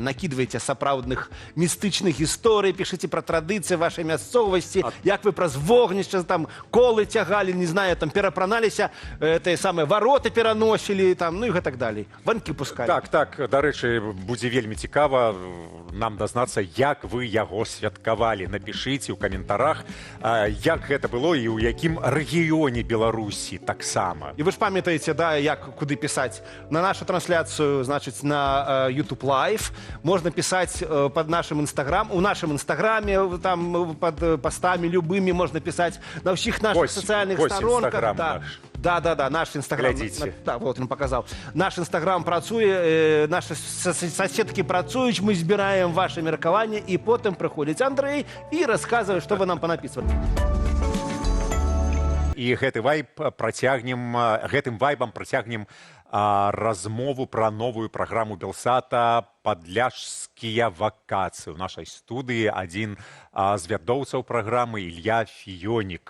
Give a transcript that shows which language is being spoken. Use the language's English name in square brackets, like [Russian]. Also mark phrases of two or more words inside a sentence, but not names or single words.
[Belarusian] Накідвайце сапраўдных містычных гісторый, пішыце пра традыцыі вашай мясцовасці, як вы праз вогнішча там колы цягалі, не знаю, там перапраналіся, тыя самыя вароты пераносілі, там, ну і гэтак далей. Ванкі пускалі. Так, дарэчы, будзе вельмі цікава нам дазнацца, як вы яго святкавалі. Напішыце ў каментарах, як гэта было і ў якім рэгіёне Беларусі таксама. І вы ж памятаеце, да, як куды пісаць? [Russian] На нашу трансляцию, значит, на YouTube Live можно писать под нашим Инстаграм. У нашем Инстаграме, там под постами любыми можно писать на всех наших социальных сторонках. Да, наш Инстаграм. Глядите. Да, вот он показал. Наш Инстаграм працуе, наши соседки працуюць, мы збираем ваши меркаванні, и потом приходит Андрей и рассказывает, что вы нам понаписывали. [Belarusian] І гэтым вайбам працягнем размову пра новую праграму Белсата «Падляшскія вакацыі». У нашай студыі адзін з вядоўцаў праграмы Ілья Фіёнік.